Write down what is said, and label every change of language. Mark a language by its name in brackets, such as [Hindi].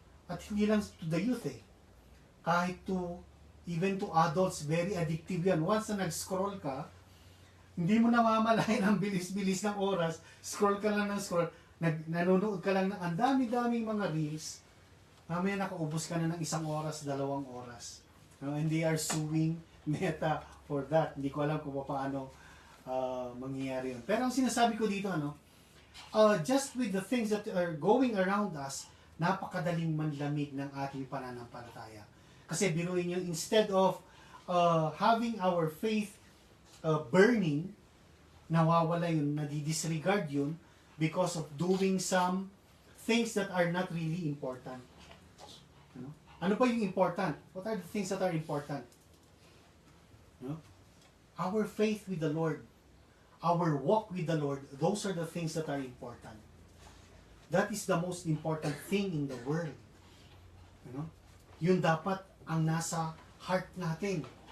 [Filipino] At hindi lang [English] to the youth kahit even to adults, very addictive yan. [Filipino] Once na nag-scroll ka, hindi mo namamalayan ang bilis-bilis ng oras, scroll ka lang ng scroll, nanonood ka lang ng ang dami-daming mga reels, mamaya nakaubos ka na ng 1 oras, 2 oras. [English] And they are suing Meta for that. [Filipino] Hindi ko alam kung paano mangyayari yun. Pero ang sinasabi ko dito, [English] just with the things that are going around us, [Filipino] napakadaling manlamig ng ating pananampalataya. Kasi biruin nyo, [English] instead of having our faith burning, [Filipino] nawawala yun, nadidisregard yun [English] because of doing some things that are not really important. [Filipino] Ano pa yung [English] important? What are the things that are important? Our faith with the Lord, our walk with the Lord, those are the things that are important. That is the most important thing in the world. [Filipino] Yun dapat ang nasa heart natin.